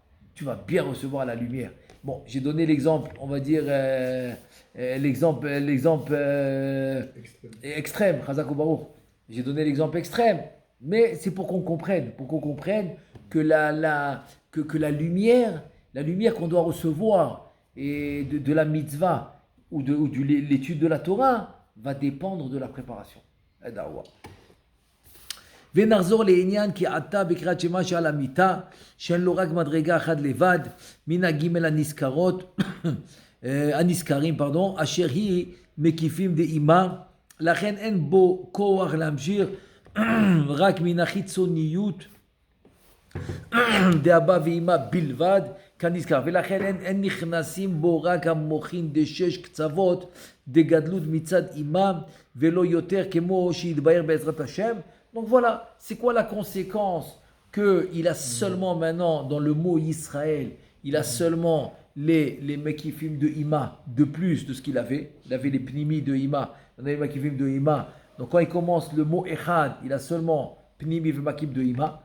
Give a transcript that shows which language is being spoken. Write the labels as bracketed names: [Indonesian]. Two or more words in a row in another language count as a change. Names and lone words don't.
[French] Tu vas bien recevoir la lumière. Bon, j'ai donné l'exemple, on va dire, l'exemple extrême, [Hebrew] חזק ברוך. [French] J'ai donné l'exemple extrême, mais c'est pour qu'on comprenne que la lumière qu'on doit recevoir et de la mitzvah ou de l'étude de la Torah va dépendre de la préparation. [Hebrew] ונחזור לעניין כי עתה בקריאת שמע שעל המיטה שאין לו רק מדרגה אחת לבד מן הגימל הנזכרים אשר היא מקיפים דאימה לכן אין בו כוח להמשיך רק מן החיצוניות דאבא ואימא בלבד כנזכר ולכן אין נכנסים בו רק המוחין דשש קצוות דגדלות מצד אימא ולא יותר כמו שיתבהר בעזרת השם. [French] Donc voilà, c'est quoi la conséquence qu'il a seulement maintenant, dans le mot Israël, il a seulement les mekifim de Ima, de plus de ce qu'il avait. Il avait les pnimi de Ima, il avait les mekifim de Ima. Donc quand il commence le mot Echad, il a seulement pnimi et makif de Ima.